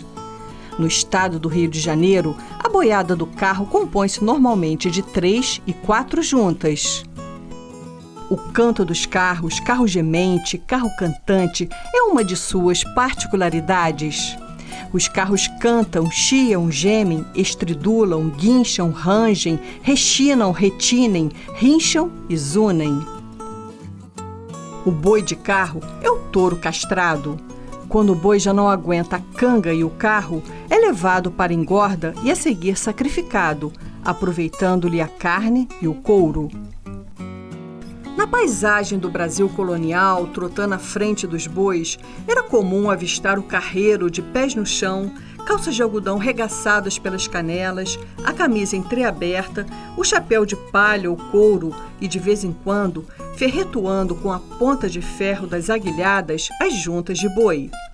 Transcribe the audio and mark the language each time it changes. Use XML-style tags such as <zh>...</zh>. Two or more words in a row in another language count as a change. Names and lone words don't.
<pt>No estado do Rio de Janeiro, a boiada do carro compõe-se normalmente de 3 e 4 juntas. O canto dos carros, carro gemente, carro cantante, é uma de suas particularidades. Os carros cantam, chiam, gemem, estridulam, guincham, rangem, rechinam, retinem, rincham e zunem. O boi de carro é o touro castrado. Quando o boi já não aguenta a canga e o carro, é levado para a engorda e a seguir sacrificado, aproveitando-lhe a carne e o couro. Na paisagem do Brasil colonial, trotando à frente dos bois, era comum avistar o carreiro de pés no chão, calças de algodão regaçadas pelas canelas, a camisa entreaberta, o chapéu de palha ou couro e, de vez em quando, ferretuando com a ponta de ferro das aguilhadas as juntas de boi.</pt>